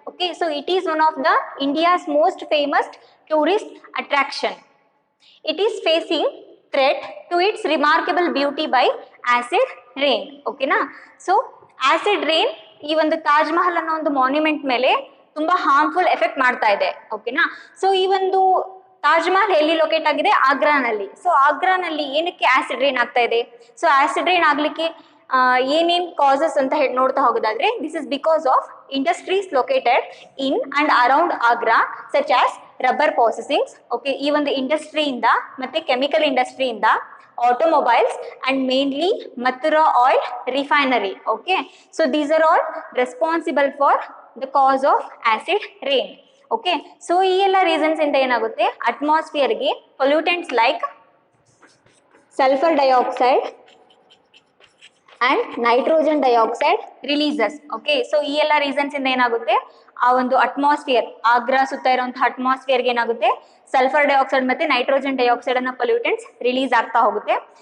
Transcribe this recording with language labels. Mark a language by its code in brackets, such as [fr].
[en] Okay, so it is one of the India's most famous tourist attraction. It is facing threat to its remarkable beauty by acid rain. Okay na? So acid rain [kn] ಈ ಒಂದು ತಾಜ್ ಮಹಲ್ ಅನ್ನೋ ಒಂದು monument ಮೇಲೆ ತುಂಬಾ harmful effect ಮಾಡ್ತಾ ಇದೆ. ಓಕೆನಾ, so ಈ ಒಂದು ತಾಜ್ ಮಹಲ್ ಎಲ್ಲಿ ಲೊಕೇಟ್ ಆಗಿದೆ? ಆಗ್ರಾನಲ್ಲಿ. ಸೊ ಆಗ್ರಾನಲ್ಲಿ ಏನಕ್ಕೆ ಆಸಿಡ್ ರೈನ್ ಆಗ್ತಾ ಇದೆ? ಸೊ ಆಸಿಡ್ ರೈನ್ ಆಗ್ಲಿಕ್ಕೆ ಏನೇನ್ ಕಾಸಸ್ ಅಂತ ಹೇಳಿ ನೋಡ್ತಾ ಹೋಗೋದಾದ್ರೆ, [en] This is because of industries located in and around Agra such as rubber processings. [kn] Okay, ಈ ಒಂದು ಇಂಡಸ್ಟ್ರಿಯಿಂದ ಮತ್ತೆ chemical ಇಂಡಸ್ಟ್ರಿಯಿಂದ [en] automobiles and mainly Mathura oil refinery. Okay, so these are all responsible for the cause of acid rain. [kn] Okay, so ಈ ಎಲ್ಲ reasons ಇಂದ ಏನಾಗುತ್ತೆ, atmosphere ಗೆ pollutants [en] Like sulphur dioxide and nitrogen dioxide releases. [kn] Okay, so ಈ ಎಲ್ಲ reasons ಇಂದ ಏನಾಗುತ್ತೆ, ಆ ಒಂದು ಅಟ್ಮಾಸ್ಫಿಯರ್, ಆಗ್ರಾ ಸುತ್ತ ಇರುವಂತಹ ಅಟ್ಮಾಸ್ಫಿಯರ್ಗೆ ಏನಾಗುತ್ತೆ, ಸಲ್ಫರ್ ಡೈಆಕ್ಸೈಡ್ ಮತ್ತೆ ನೈಟ್ರೋಜನ್ ಡೈಆಕ್ಸೈಡ್ ಅನ್ನ ಪೊಲ್ಯೂಟೆಂಟ್ಸ್ ರಿಲೀಸ್ ಆಗ್ತಾ ಹೋಗುತ್ತೆ.